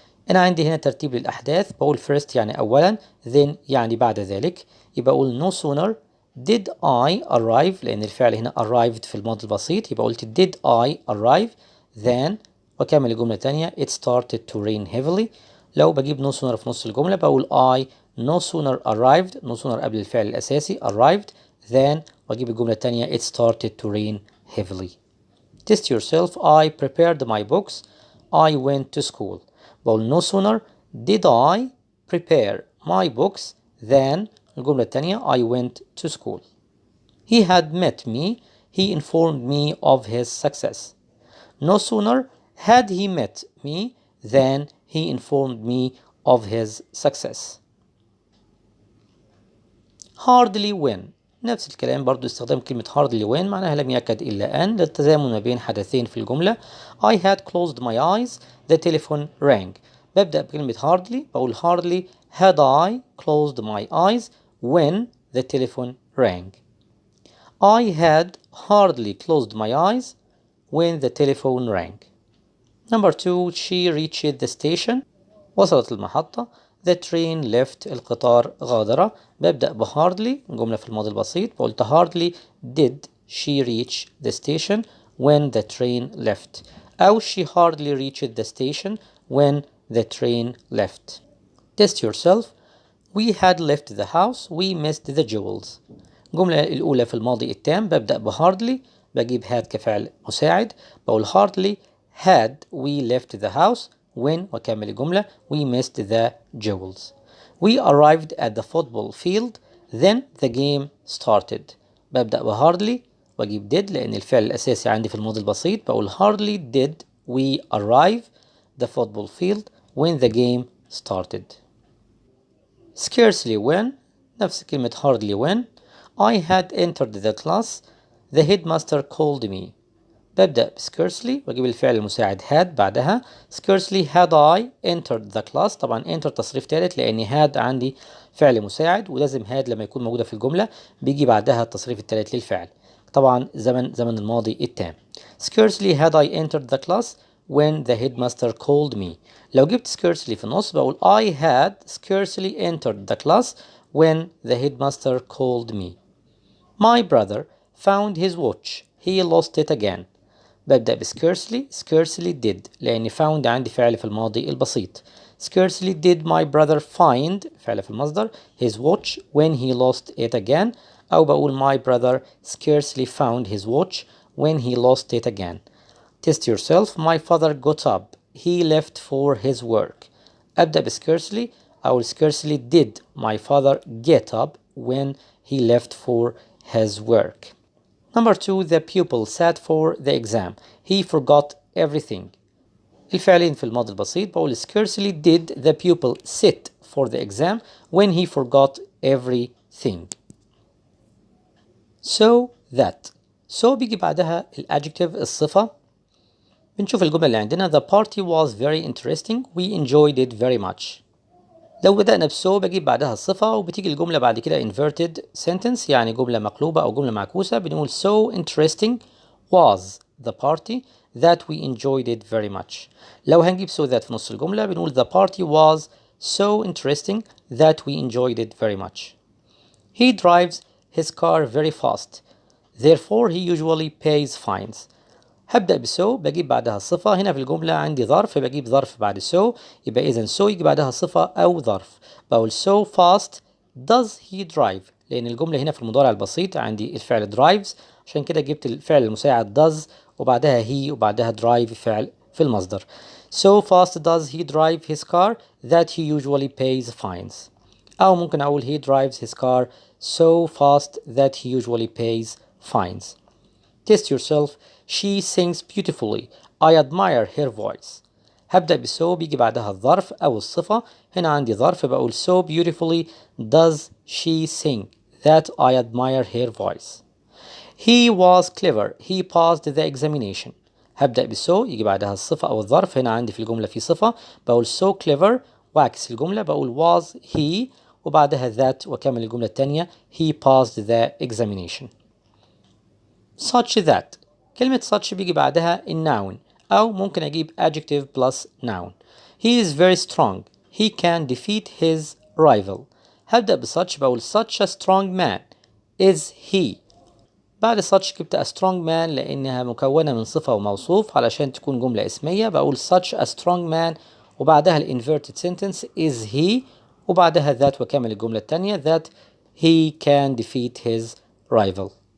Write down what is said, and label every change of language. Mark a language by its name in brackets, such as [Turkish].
[Arabic] أنا عندي هنا ترتيب للأحداث، بقول first يعني أولا then يعني بعد ذلك، يبقى أقول [English] no sooner did I arrive [Arabic] لأن الفعل هنا arrived في الماضي البسيط، يبقى قلت [English] did I arrive then [Arabic] وأكمل الجملة الثانية [English] it started to rain heavily. [Arabic] لو بجيب [English] no sooner [Arabic] في نص الجملة بقول [English] I no sooner arrived، no sooner [Arabic] قبل الفعل الأساسي [English] arrived then [Arabic] وأجيب الجملة الثانية [English] it started to rain heavily. Test yourself. I prepared my books, I went to school. بقول no sooner did I prepare my books than [Arabic] الجملة الثانية [English] I went to school. He had met me, he informed me of his success. No sooner had he met me than he informed me of his success. [Arabic] Hardly when نفس الكلام برضو، استخدام كلمة hardly when معناها لم يكد إلا أن للتزامن ما بين حدثين في الجملة. [English] I had closed my eyes, the telephone rang. [Arabic] ببدأ بكلمة [English] hardly بقول hardly had I closed my eyes when the telephone rang. I had hardly closed my eyes when the telephone rang. Number 2 she reached the station. [Arabic] وصلت المحطة. [English] The train left. [Arabic] القطار غادر. [English] ببدأ ب hardly [Arabic] جملة في الماضي البسيط، قلت [English] hardly did she reach the station when the train left، أو she hardly reached the station when the train left. Test yourself. We had left the house, we missed the jewels. [Arabic] الجملة الأولى في الماضي التام ببدأ ب [English] hardly بجيب had [Arabic] كفعل مساعد، بقول [English] hardly had we left the house when [Arabic] وكمل الجملة [English] we missed the jewels. We arrived at the football field then the game started. [Arabic] ببدأ ب hardly وأجيب did لأن الفعل الأساسي عندي في الماضي البسيط، بقول [English] hardly did we arrive the football field when the game started. Scarcely when نفس كلمة hardly when I had entered the class the headmaster called me. [Arabic] ببدأ ب scarcely وأجيب الفعل المساعد had بعدها. [English] Scarcely had I entered the class. [Arabic] طبعا enter تصريف ثالث لأن had عندي فعل مساعد ولازم had لما يكون موجودة في الجملة بيجي بعدها التصريف الثالث للفعل. طبعا زمن الماضي التام. [English] Scarcely had I entered the class when the headmaster called me. [Arabic] لو جبت [English] scarcely [Arabic] في النص بقول [English] I had scarcely entered the class when the headmaster called me. My brother found his watch. He lost it again. [Arabic] ببدأ ب scarcely did لأن found عندي فعل في الماضي البسيط. [English] Scarcely did my brother find [Arabic] فعل في المصدر [English] his watch when he lost it again. [Arabic] أو بقول [English] my brother scarcely found his watch when he lost it again. Test yourself. My father got up. He left for his work. [Arabic] أبدأ ب [English] scarcely أو scarcely did my father get up when he left for his work. Number 2, the pupil sat for the exam. He forgot everything. [Arabic] الفعلين في الماضي البسيط بقول [English] scarcely did the pupil sit for the exam when he forgot everything. So that. [Arabic] So بيجي بعدها الادجective الصفة. بنشوف الجملة اللي عندنا. [English] The party was very interesting. We enjoyed it very much. [Arabic] لو بدأنا بسو بجيب بعدها الصفة وبتيجي الجملة بعد كده inverted sentence يعني جملة مقلوبة أو جملة معكوسة. [English] بنقول so interesting was the party that we enjoyed it very much. [Arabic] لو هنجيب [English] so that [Arabic] في نص الجملة بنقول [English] the party was so interesting that we enjoyed it very much. He drives his car very fast. Therefore he usually pays fines. [Arabic] هبدأ بسو بجيب بعدها الصفة. هنا في الجملة عندي ظرف بجيب ظرف بعد سو يبقى إذا سو يجي بعدها صفة أو ظرف. بقول [English] so fast does he drive [Arabic] لأن الجملة هنا في المضارع البسيط عندي الفعل drives عشان كده جبت الفعل المساعد does وبعدها he وبعدها drive فعل في المصدر. [English] So fast does he drive his car that he usually pays fines. أو ممكن أقول he drives his car so fast that he usually pays fines. Test yourself. She sings beautifully. I admire her voice. [Arabic] هبدأ بسو بيجي بعدها الظرف أو الصفة. هنا عندي ظرف بقول [English] so beautifully does she sing that I admire her voice. He was clever. He passed the examination. [Arabic] هبدأ بسو يجي بعدها الصفة أو الظرف. هنا عندي في الجملة في صفة بقول [English] so clever [Arabic] وأعكس الجملة بقول [English] was he [Arabic] وبعدها that وأكمل الجملة التانية [English] he passed the examination. Such that. [Arabic] كلمة such بيجي بعدها الnoun أو ممكن أجيب adjective plus noun. [English] He is very strong. He can defeat his rival. هبدأ بsuch بقول such a strong man is he. [Arabic] بعد such جبت [English] a strong man [Arabic] لأنها مكونة من صفة وموصوف علشان تكون جملة اسمية بقول [English] such a strong man [Arabic] وبعدها ال inverted sentence [English] is he [Arabic] وبعدها that وكمل الجملة التانية [English] that he can defeat his rival.